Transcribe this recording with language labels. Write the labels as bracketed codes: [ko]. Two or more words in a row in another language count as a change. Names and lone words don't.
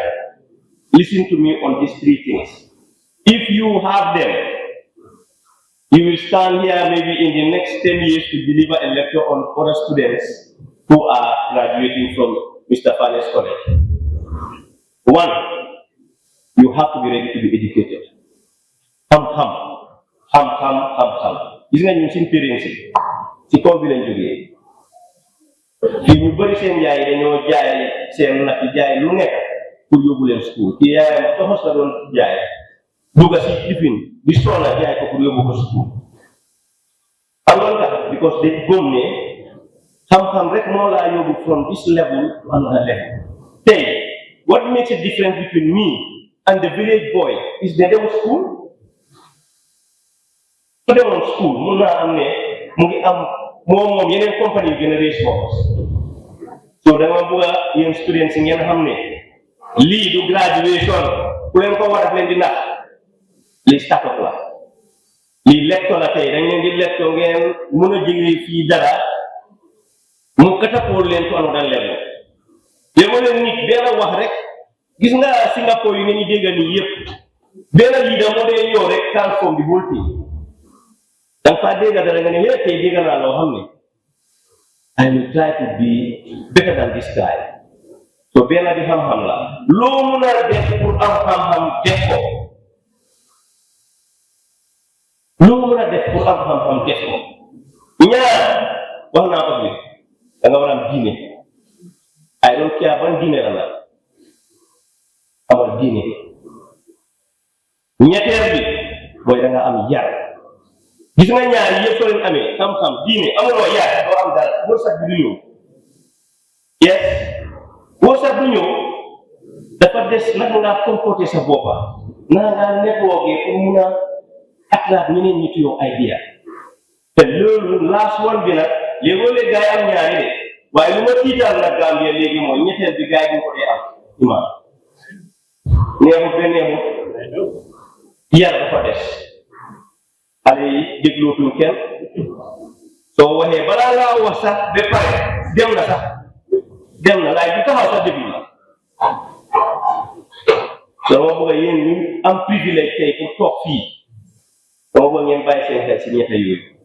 [en] Listen to me on these three things. If you have them, you will stand here maybe in the next 10 years to deliver a lecture on other students who are graduating from Mr. Fanes College. One, you have to be ready to be educated. [wo] Gis nga ñu seen parents ci kaw bi lañ jógee fii ñu bëri seen yaay dañoo jaay seen nag jaay lu nekk pour yóbbu leen school ci yaayam toxos la doon jaay dugga si lifin di soona jaay ko pour yóbbu ko school amoon tax [en] because they [wo] gëm ne xam-xam rek moo laa yóbbu [en] from this level to another level. Tey what makes a difference between me and the village boy is they dem school. [wo] Su demoon school mun naa am ne mu ngi am moom yeneen compagnie yu gën a riche boppam so dama bëgg a yéen students yi ngeen xam ne lii du graduation ku leen ko war daf leen di nax lii start-up la lii lecture la tey dañ leen di lecture ngeen mën a jëlee fii dara mu catapult leen [en] to another level [wo] léegi leen nit benn wax rek gis nga Singapore yu ngeen ñu dégg nii yëpp benn leader moo dee ñëw rek [en] transform the whole thing. [wo] Danga fa dégg dara nga ne tey dégg naa loo xam ne [en] I will try to be better than this guy. [wo] So benn bi xam-xam la loo mun a def pour am xam-xam def ko loo mun a def pour am xam-xam def ko ñaar wax naa ko fi da nga war a am diine [en] I don't care [wo] ban diine la amal diine ñetteel bi mooy da nga am yar gis nga ñaar yëpp soo leen amee xam-xam diine amuloo yar doo am dara wërsëg bi du ñëw yes wërsëg du ñëw dafa des naka ngaa comporté sa boppa naka ngaa networkee pour mun a attract ñeneen ñi ci yow idea te loolu last one bi nag léegoo-léeg gars yi am ñaari de waaye lu ma tiital nag Gambia léegi mooy ñetteel bi gars yi ñu ko dee am imaam neexut ba neexut yar dafa des xale yi déglootuñ kenn soo waxee balaa ngaa wax sax ba pare dem na laay du taxaw sax déglu la dama bëgg yéen ñu am privilège tey pour toog fii dama bëgg ngeen bàyyi seen xel si ñette yooyu